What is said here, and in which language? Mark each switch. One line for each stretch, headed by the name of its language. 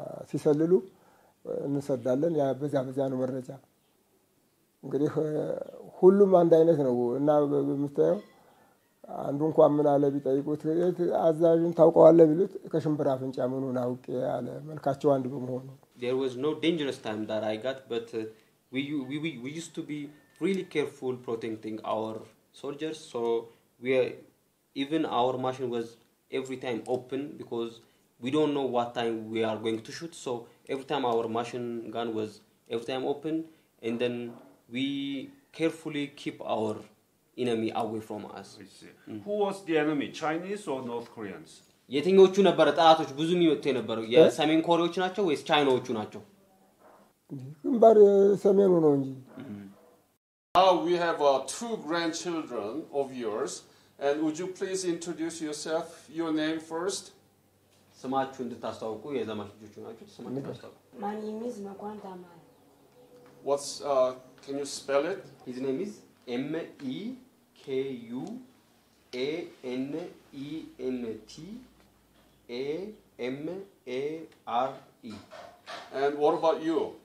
Amharic: ሲሰልሉ እንሰዳለን ያ በዚያ ነው መረጃ እንግዲህ ሁሉም አንድ አይነት ነው እና በምታየው አንዱ እንኳን ምን አለ ቢጠይቁት አዛዥን ታውቀዋለህ ቢሉት ከሽምብራ ፍንጫ ምኑን አውቄ ያለ መልካቸው አንድ በመሆኑ
English: There was no dangerous time that I got but we used to be really careful protecting our soldiers so even our machine was every time open because we don't know what time we are going to shoot so every time our machine gun was every time open and then we carefully keep our enemy away from us Who was the enemy Chinese or North Koreans
Amharic: የትኞቹ ነበር ጣላቶች ብዙ የሚወጡ የነበረው የሰሜን ኮሪያዎች ናቸው ወይስ ቻይናዎቹ ናቸው ግንባር ሰሜኑ ነው እንጂ
English: Now we have two grandchildren of yours and would you please introduce yourself your name first
Amharic: ስማችሁ እንድታስተዋውቁ የዘማች ልጆቹ ናቸው ስማችሁ ታስተዋውቁ
English: My name is Makwanta Amare What's can you spell it His name is MEKUANENTAMARE And what about you